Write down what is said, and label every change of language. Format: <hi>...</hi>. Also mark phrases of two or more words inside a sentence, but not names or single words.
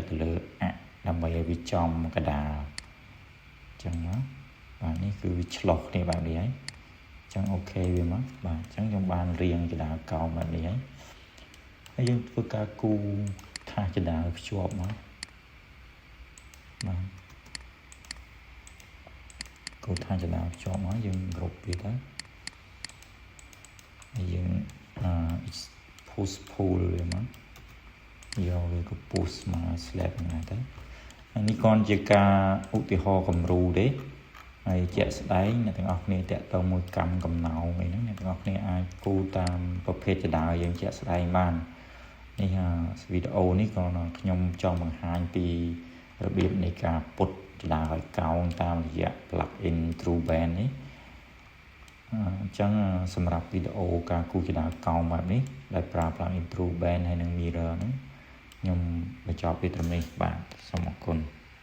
<km>ទៅលើដើម្បីឲ្យវាចំកដាលអញ្ចឹងណាបាទនេះគឺវាឆ្លុះគ្នាបែបនេះហើយអញ្ចឹងអូខេវាមកបាទអញ្ចឹងខ្ញុំបានរៀងចដាកោងបែបនេះហើយយើងធ្វើការគូថាសចដាភ្ជាប់មកបាទគូថាសចដាភ្ជាប់មកយើងគ្រប់វាទៅ ហើយយើង</km> <en>push pull</en> <km>វាមកយកវាក៏ push មក slab ហ្នឹងទៅហើយនេះcònជាការឧទាហរណ៍គំរូទេ ហើយជាក់ស្ដែងអ្នកទាំងអស់គ្នាតាក់ទងមួយកម្មកំណោងអីហ្នឹងអ្នកទាំងអស់គ្នាអាចគូតាមប្រភេទចដាយើងជាក់ស្ដែងបាននេះវីដេអូនេះក៏ខ្ញុំចង់បង្ហាញពីរបៀបនៃការពុតចដាឲ្យកោងតាមរយៈ</km> <en>plugin true band</en> <km>នេះអញ្ចឹងសម្រាប់វីដេអូការគូចដាកោងបែបនេះដែលប្រើ</km> <en>plugin true band</en> <km>ហើយនិង mirror ហ្នឹងខ្ញុំបញ្ចប់ពីត្រឹមនេះបាទសូមអរគុណ</km>